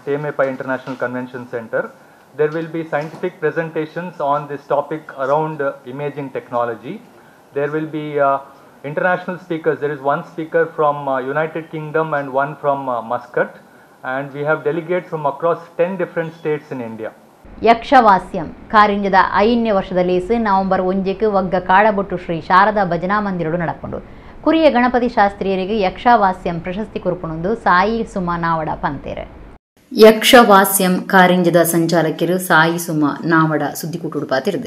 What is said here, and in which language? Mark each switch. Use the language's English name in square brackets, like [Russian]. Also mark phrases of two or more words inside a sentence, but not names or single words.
[English] TMA Pai International Convention Center. There will be scientific presentations on this topic around imaging technology. There will be international speakers. There is one speaker from United Kingdom and one from Muscat. And we have delegates from across 10 different states in India. [Tulu] ಯಕ್ಷವಾಸ್ಯಂ ಕಾರಿಂಜದ 5ನೇ ವರ್ಷದ ಲೇಸು ನವೆಂಬರ್ 1ಕ್ಕೆ ಒಗ್ಗ ಕಾಡಬೊಟ್ಟು ಶ್ರೀ ಶಾರದಾ ಭಜನಾ ಮಂದಿರಡು ನಡಕೊಂಡು ಕುರಿಯ ಗಣಪತಿ ಶಾಸ್ತ್ರೀಯರಿಗೆ ಯಕ್ಷವಾಸ್ಯಂ ಪ್ರಶಸ್ತಿ ಕುರುಪುಣೊಂದು ಸಾಯಿ ಸುಮ ನಾವಡ ಪಂತೇರೆ. ಯಕ್ಷವಾಸ್ಯಂ ಕಾರಿಂಜದ ಸಂಚಾಲಕರು ಸಾಯಿ ಸುಮ ನಾವಡ ಸುದ್ದಿಕೂಟುಡು ಪಾತಿರ್ದು.